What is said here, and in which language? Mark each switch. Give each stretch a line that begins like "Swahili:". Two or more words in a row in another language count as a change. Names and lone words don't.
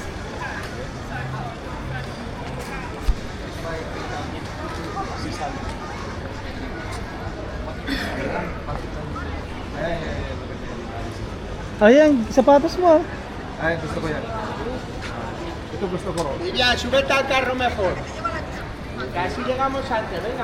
Filipino: Ayan, sapatos mo ah. Ay, gusto ko yan. Ito gusto ko.
Spanish: Ya, súbete al carro mejor. Casi llegamos antes, venga.